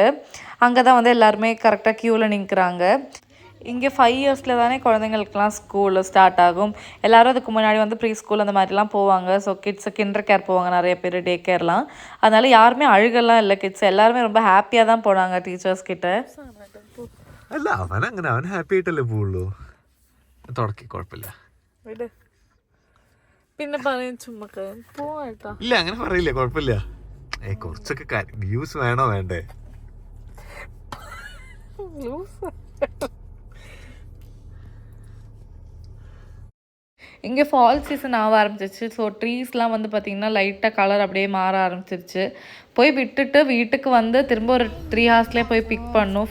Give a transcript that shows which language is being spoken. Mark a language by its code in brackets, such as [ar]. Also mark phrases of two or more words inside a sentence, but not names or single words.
[ta] அங்கே தான் வந்து எல்லாருமே கரெக்டாக க்யூவில் நிற்கிறாங்க. இங்கே 5 இயர்ஸில் தானே குழந்தைங்களுக்குலாம் ஸ்கூல் ஸ்டார்ட் ஆகும். எல்லோரும் அதுக்கு முன்னாடி வந்து [en] pre school [ta] அந்த மாதிரிலாம் போவாங்க. [en] so kids kinder care [ta] போவாங்க நிறைய பேர், [en] day care. [ta] அதனால் யாருமே அழுகலாம் இல்லை, கிட்ஸ் எல்லாருமே ரொம்ப ஹாப்பியாக தான் போனாங்க டீச்சர்ஸ் கிட்ட. [ml] അല്ല അവനങ്ങനെ അവൻ ഹാപ്പി ആയിട്ടല്ലേ പോവുള്ളൂ. തുടക്കി കുഴപ്പമില്ല. പിന്നെ പറയും ചുമ്മാ പോവാട്ടോ. ഇല്ല അങ്ങനെ പറയില്ല, കുഴപ്പമില്ല. കുറച്ചൊക്കെ വ്യൂസ് വേണോ വേണ്ടേ? [ta] இங்கே [en] fall season [ta] ஆக ஆரம்பிச்சிருச்சு. ஸோ ட்ரீஸ்லாம் வந்து பார்த்திங்கன்னா லைட்டாக கலர் அப்படியே மாற ஆரம்பிச்சிருச்சு. போய் விட்டுட்டு வீட்டுக்கு வந்து திரும்ப ஒரு 3 ஹார்ஸ்லேயே போய் பிக் பண்ணும்.